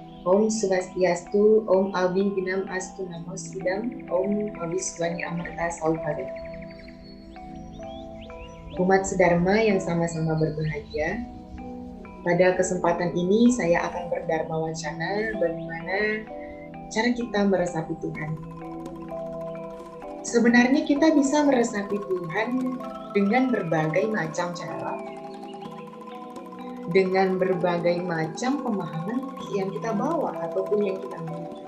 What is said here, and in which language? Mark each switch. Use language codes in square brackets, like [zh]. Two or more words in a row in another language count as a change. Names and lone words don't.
[sa] ॐ स्वस्त्यस्तु, ॐ अविघ्नमस्तु नमो सिद्धम्, ॐ अभिस्वनि अमर्त सौहर. [id] Umat sedharma yang sama-sama berbahagia, pada kesempatan ini saya akan berdharma wacana bagaimana cara kita meresapi Tuhan. Sebenarnya kita bisa meresapi Tuhan dengan berbagai macam cara, dengan berbagai macam pemahaman yang kita bawa ataupun yang kita miliki.